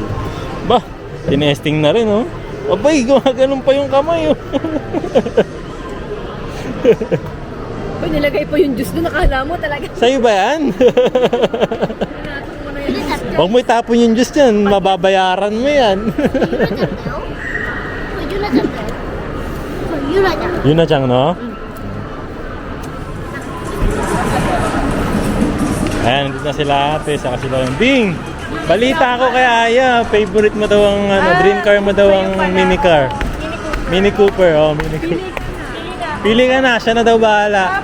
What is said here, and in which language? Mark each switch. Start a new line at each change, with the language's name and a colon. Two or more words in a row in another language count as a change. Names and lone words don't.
Filipino: Bah, tinesting na rin oh. Abay, gumaganon pa yung kamay oh. Uy, nilagay pa yung juice doon, nakala mo talaga. Sa'yo ba yan? Huwag mo itapon yung juice yan, mababayaran mo yan.
Japanese: ゆらちゃんだよ。これゆらちゃんだよ。これゆらちゃん。
Filipino: Yun na siyang, no? Ayan, nandito na sila ate, saka sila yung Bing! Balita ako kay Aya, favorite mo daw ang
English: dream car
Filipino: mo daw ang
English: mini car.
Filipino: Mini Cooper, oh, Mini Cooper. Pili ka na, siya na daw bahala.